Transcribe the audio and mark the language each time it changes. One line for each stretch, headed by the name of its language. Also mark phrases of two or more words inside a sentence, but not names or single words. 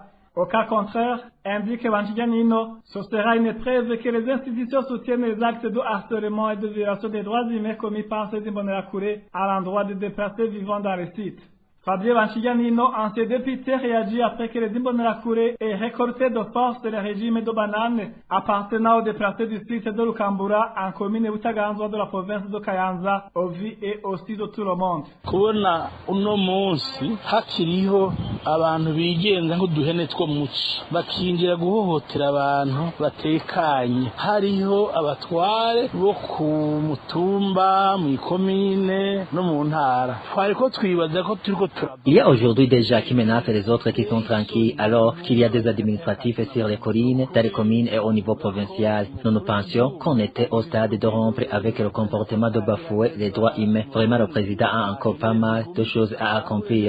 French: Au cas contraire, indique Vanchiganino, ce sera une preuve que les institutions soutiennent les actes de harcèlement et de violation des droits humains commis par ces Imbonerakure à l'endroit des déplacés vivant dans les sites. Fabio Vanchiganino, ancien député, réagit après que les Imbonerakure aient récolté de force le régime de bananes appartenant aux déplacés du site de Lukambura en commune Utaganzwa de la province de Kayanza, au vu et aussi de tout le monde.
Rundi: Kubona uno munsi hakiriho abantu bigenza nk'uduhene two muci bakingira guhohotera abantu batekanye, hariho abatware bo ku mutumba mu ikomine no mu ntara. Twariko twibaza ko turiko
French: Il y a aujourd'hui des gens qui menacent les autres qui sont tranquilles, alors qu'il y a des administratifs sur les collines, dans les communes et au niveau provincial. Nous pensions qu'on était au stade de rompre avec le comportement de bafouer les droits humains. Vraiment, le président a encore pas mal de choses à accomplir.